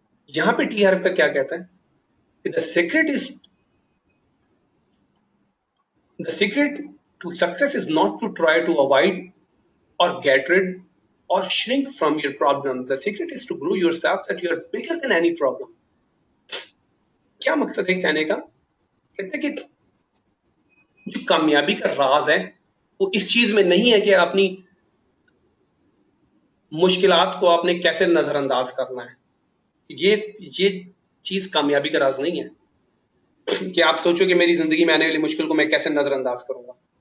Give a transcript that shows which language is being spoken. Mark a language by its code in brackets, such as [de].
[hi] यहां पे T Harper क्या कहता है कि [en] The secret to success is not to try to avoid or get rid or shrink from your problems. The secret is to grow yourself that you are bigger than any problem. [hi] क्या मकसद है कहने का? कहते हैं कि जो कामयाबी का राज है वो इस चीज में नहीं है कि अपनी मुश्किलात को आपने कैसे नजरअंदाज करना है। ये चीज कामयाबी का राज नहीं है कि आप सोचो कि मेरी जिंदगी में आने वाली मुश्किल को मैं कैसे नजरअंदाज करूंगा।